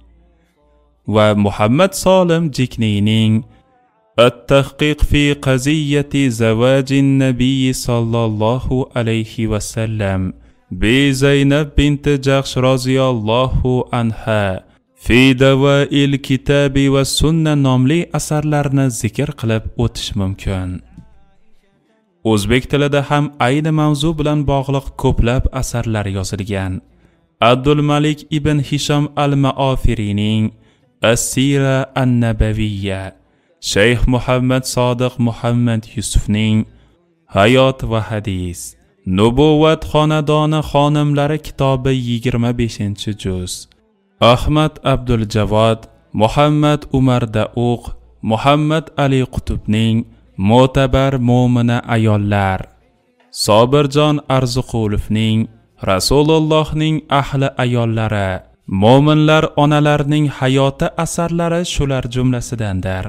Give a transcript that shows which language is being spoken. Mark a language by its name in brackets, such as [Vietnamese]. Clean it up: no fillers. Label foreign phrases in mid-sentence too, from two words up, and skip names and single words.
[Uzbek] va Muhammad Solim Jikniyning At-Tahqiq fi qaziyati zawajin Nabiy sallallohu alayhi va sallam bi Zaynab binti Jahsh roziyallohu anha fi Dawa'il kitabi va sunna nomli asarlarni zikr qilib o'tish mumkin. O'zbek tilida ham ayni mavzu bilan bog'liq ko'plab asarlar yozilgan. Abdul Malik ibn Hisham al-Maofirining As-Sira an-Nabawiyya, Shayx Muhammad Sodiq Muhammad Yusufning Hayot va hadis, Nubuvat xonadoni xonimlari kitobi 25-juz, Ahmad Abdul Javod, Muhammad Umar Dauq, Muhammad Ali Qutubning Mo'tabar mo'mina ayollar, Sobirjon Arziqulovning Rasulullohning ahli ayollari, mo'minlar onalarining hayoti asarlari shular jumlasidandir.